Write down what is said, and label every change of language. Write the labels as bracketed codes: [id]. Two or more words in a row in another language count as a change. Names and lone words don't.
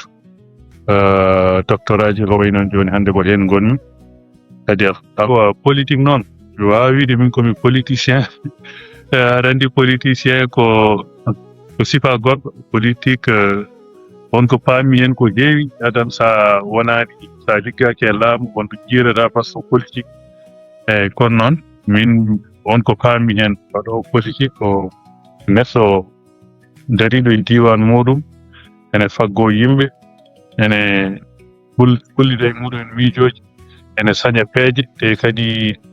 [ff] doctoraji ko way noon joni hande ko hen gonmi kadi awa politique noon mi wawi wiide min komi politicien aɗa andi politicien ko sifa goɗɗo politique wonko paami hen ko heewi adan sa wonani sa liggaki e laamu wonko jiirata [fr] par ce que [ff] politique eyyi kono noon min wonko paami hen waɗo politique ko neɗɗo dariɗo e diwan muɗum ene faggo yimɓe ene hullida e muɗum en miijoji ene saña peeje te kadi